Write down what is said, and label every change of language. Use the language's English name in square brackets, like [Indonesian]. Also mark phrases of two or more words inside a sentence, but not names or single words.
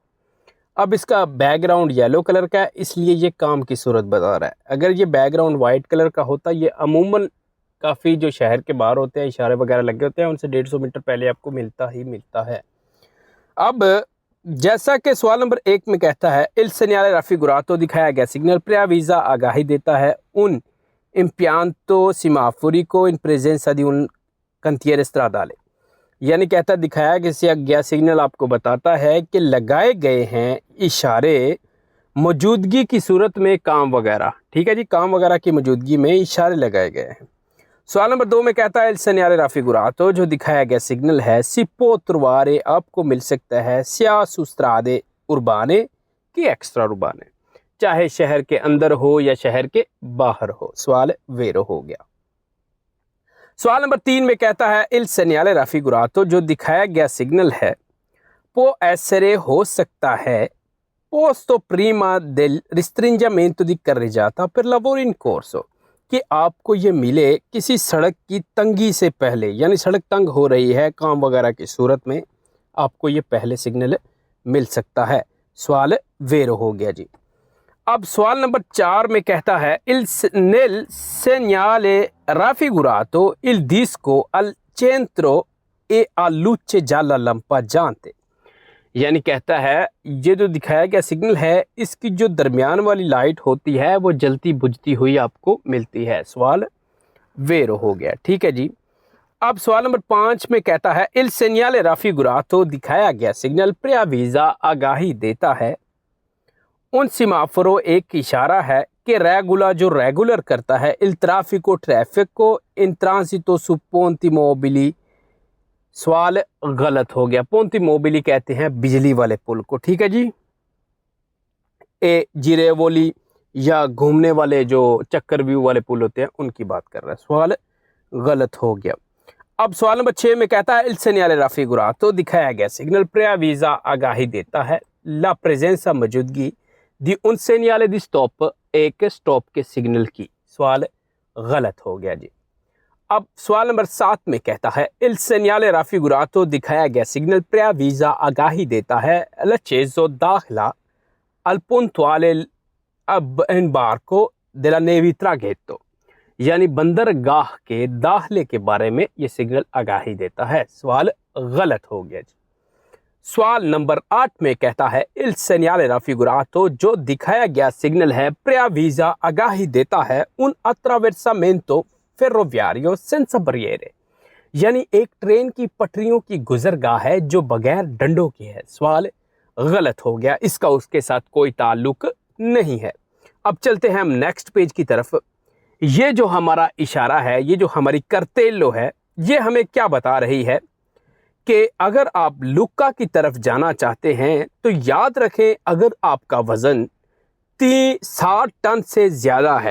[Urdu] اب اس کا [English] background yellow color [Urdu] کا ہے اس لیے یہ کام کی صورت بتا رہا ہے. اگر یہ [English] background white color [Urdu] کا ہوتا یہ عموماً کافی جو شہر کے باہر ہوتے ہیں اشارے وغیرہ لگے ہوتے ہیں ان سے 150 میٹر پہلے آپ کو ملتا ہی ملتا ہے. اب جیسا کہ سوال نمبر 1 میں کہتا ہے [Italian] il segnale raffigurato [Urdu] دکھایا گیا سگنل preavvisa آگاہی دیتا ہے [Italian] un impianto semaforico in presenza di un cantiere stradale [Urdu] یعنی کہتا دکھایا گیا سگنل آپ کو بتاتا ہے کہ لگائے گئے ہیں اشارے موجودگی کی صورت میں کام وغیرہ. ٹھیک ہے جی، کام وغیرہ کی موجودگی میں اشارے لگائے گئے ہیں. سوال نمبر 2 میں کہتا ہے [Italian] il segnale raffigurato [Urdu] جو دکھایا گیا سگنل ہے [Italian] si può trovare [Urdu] آپ کو مل سکتا ہے [Italian] sia su strade urbane che extra urbane [Urdu] چاہے شہر کے اندر ہو یا شہر کے باہر ہو. سوال ویرو ہو گیا. سوال نمبر 3 میں کہتا ہے [Italian] il segnale raffigurato [Urdu] جو دکھایا گیا سگنل ہے [Italian] può essere [Urdu] ہو سکتا ہے [Italian] posto prima del restringimento di carreggiata per lavori in corso [Urdu] کہ آپ کو یہ ملے کسی سڑک کی تنگی سے پہلے، یعنی سڑک تنگ ہو رہی ہے کام وغیرہ کی صورت میں آپ کو یہ پہلے سگنل مل سکتا ہے. سوال ویرو ہو گیا جی. اب سوال نمبر 4 میں کہتا ہے [Italian] nel segnale raffigurato il disco al centro e a luce gialla lampeggiante [Urdu] یعنی کہتا ہے یہ جو دکھایا گیا سگنل ہے اس کی جو درمیان والی لائٹ ہوتی ہے وہ جلتی بجھتی ہوئی آپ کو ملتی ہے. سوال ویرو ہو گیا. ٹھیک ہے جی. اب سوال نمبر 5 میں کہتا ہے [Italian] il segnale raffigurato [Urdu] دکھایا گیا سگنل preavvisa آگاہی دیتا ہے [Italian] un semaforo [Urdu] ایک اشارہ ہے کہ ریگولا جو ریگولر کرتا ہے [Italian] il traffico [Urdu] ٹریفک کو [Italian] in transito su ponti mobili. [Urdu] سوال غلط ہو گیا. [Italian] ponti mobili [Urdu] کہتے ہیں بجلی والے پل کو. ٹھیک ہے جی. جیریولی یا گھومنے والے جو چکر ویو والے پل ہوتے ہیں ان کی بات کر رہا ہے. سوال غلط ہو گیا. اب سوال نمبر 6 میں کہتا ہے [Italian] il segnale raffigurato [Urdu] دکھایا گیا سگنل preavvisa آگاہی دیتا ہے [Italian] la presenza [Urdu] موجودگی [Italian] di un segnale di stop [Urdu] ایک سٹاپ کے سگنل کی. سوال غلط ہو گیا جی. اب سوال نمبر 7 میں کہتا ہے [Italian] il segnale raffigurato [Urdu] دکھایا گیا سگنل preavvisa آگاہی دیتا ہے l'accesso داخلہ [Italian] al puntuale imbarco della navi traghetto [Urdu] یعنی بندرگاہ کے داخلے کے بارے میں یہ سگنل آگاہی دیتا ہے. سوال غلط ہو گیا جی. سوال نمبر 8 میں کہتا ہے [Italian] il segnale raffigurato [Urdu] جو دکھایا گیا سگنل ہے preavvisa آگاہی دیتا ہے [Italian] un attraversamento ferroviario senza barriere [Urdu] یعنی ایک ٹرین کی پٹریوں کی گزرگاہ ہے جو بغیر ڈنڈوں کی ہے. سوال غلط ہو گیا. اس کا اس کے ساتھ کوئی تعلق نہیں ہے. اب چلتے ہیں ہم [English] next page [Urdu] کی طرف. یہ جو ہمارا اشارہ ہے یہ جو ہماری کرتیلو ہے یہ ہمیں کیا بتا رہی ہے کہ اگر آپ لکا کی طرف جانا چاہتے ہیں تو یاد رکھیں اگر آپ کا وزن 60 ٹن سے زیادہ ہے.